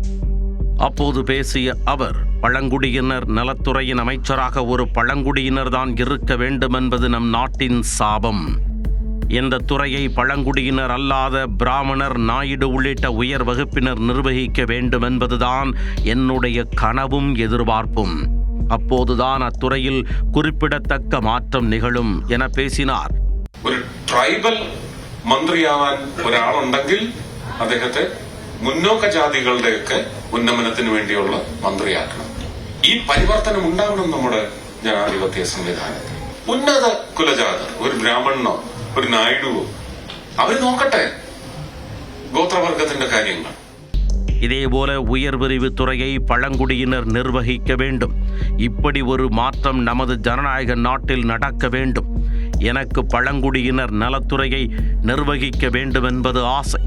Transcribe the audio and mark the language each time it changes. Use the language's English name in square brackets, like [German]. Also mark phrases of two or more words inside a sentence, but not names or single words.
[Tamil] அப்போது பேசிய அவர், பழங்குடியினர் நலத்துறையின் அமைச்சராக ஒரு பழங்குடியினர் தான் இருக்க வேண்டும் என்பது நம் நாட்டின் சாபம். இந்த துறையை பழங்குடியினர் அல்லாத பிராமணர், நாயுடு உள்ளிட்ட உயர் வகுப்பினர் நிர்வகிக்க வேண்டும் என்பதுதான் என்னுடைய கனவும் எதிர்பார்ப்பும். அப்போதுதான் அத்துறையில் குறிப்பிடத்தக்க മാറ്റം நிகழும் என பேசினார். [Malayalam] ഒരു ട്രൈബൽ മന്ത്രിയാവാൻ ഒരാളുണ്ടെങ്കിൽ അദ്ദേഹത്തെ മുന്നോക്ക ജാതികളുടെയൊക്കെ ഉന്നമനത്തിന് വേണ്ടിയുള്ള മന്ത്രിയാക്കണം. ഈ പരിവർത്തനം ഉണ്ടാവണം നമ്മുടെ ജനാധിപത്യ സംവിധാനത്തിൽ. ഉന്നത കുലജാതർ, ഒരു ബ്രാഹ്മണനോ ഒരു നായിഡുവോ, അവർ നോക്കട്ടെ [Tamil] கோத்திரவர்க்கத்தின் காரியங்கள். இதேபோல உயர்பிரிவு துறையை பழங்குடியினர் நிர்வகிக்க வேண்டும். இப்படி ஒரு மாற்றம் நமது ஜனநாயக நாட்டில் நடக்க வேண்டும். எனக்கு பழங்குடியினர் நலத்துறையை நிர்வகிக்க வேண்டும் என்பது ஆசை.